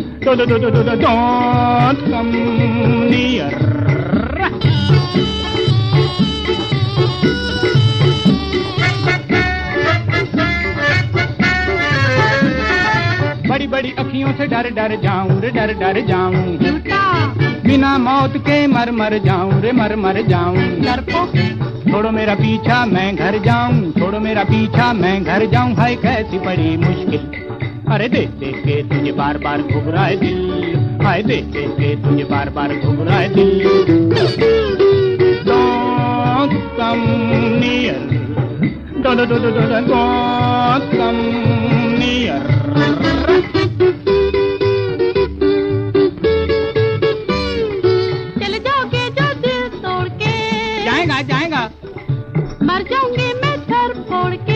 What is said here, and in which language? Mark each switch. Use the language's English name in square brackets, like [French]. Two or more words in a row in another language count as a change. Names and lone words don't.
[English] Don't come near. [Hindi] बड़ी बड़ी अखियों से डर डर जाऊं रे डर डर जाऊं बिना मौत के मर मर जाऊं रे मर मर जाऊं छोड़ो मेरा पीछा मैं घर जाऊं छोड़ो मेरा पीछा मैं घर जाऊं हाय कैसी बड़ी मुश्किल अरे देख देख के तुझे बार बार घुघराए दिल हाय देख देख के तुझे बार बार घुघराए दिल [English] Don't come near Don't come near [Hindi] चले जाओगे जो दिल तोड़ के जाएगा जाएगा मर जाऊंगी मैं सर फोड़ के